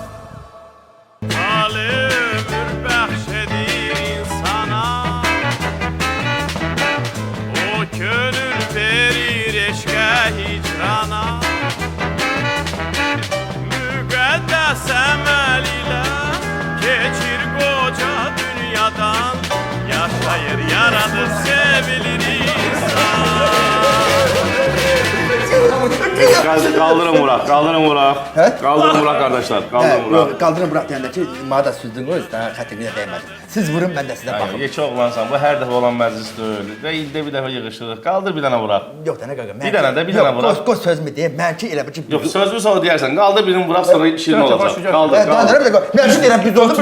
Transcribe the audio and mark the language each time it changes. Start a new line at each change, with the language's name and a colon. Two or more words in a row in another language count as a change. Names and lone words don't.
Azerbaijani: Ali ömür bəxşedir insana, o könül verir eşqə hicrana. Müqəddəs əməl ilə keçir qoca dünyadan, yaşayır yaradır sevilir insan.
Turkish: Kaldırın Murat, kaldırın Murat.
Azerbaijani: He?
Turkish: Kaldırın Murat kardeşler, kaldırın Murat.
Azerbaijani: Qaldırın bırak deyəndə ki, mağda süzdünüz, daha xətrinə dəymədi. Siz vurun, mən də sizə baxım. Yekə oğlansan, bu hər dəfə olan məclis deyil. Və ildə bir dəfə yığışırıq. Qaldır bir dənə Murat. Yox da nə qaqa, mən... Bir dənə də, bir dənə Murat. Qoz sözümü deyim, mənki elə bir ki... Yox, sözlü sonra deyərsən, qaldır birini Murat, sonra şirin olacaq. Qaldır, qaldır. Bir dəqiqə, mən ki deyirəm, biz oldu.